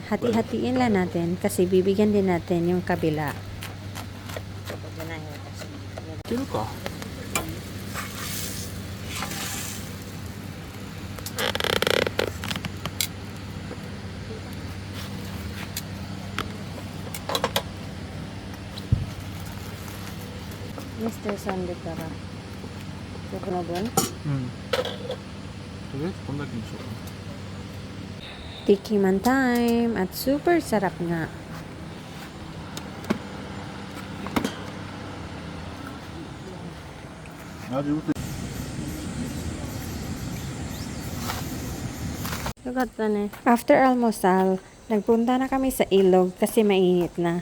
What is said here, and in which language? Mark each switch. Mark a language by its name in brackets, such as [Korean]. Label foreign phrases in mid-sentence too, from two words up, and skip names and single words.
[Filipino] Hati-hatiin lang natin kasi bibigyan din natin yung kabila. [Japanese] いけるか。 [Filipino] Mr. Sandwich ka ba? Gusto na doon? [Japanese] うん。とりあえずこんだけにしようかな。 [Filipino] Tikiman time! At super sarap nga. After almusal, nagpunta na kami sa ilog kasi mainit na.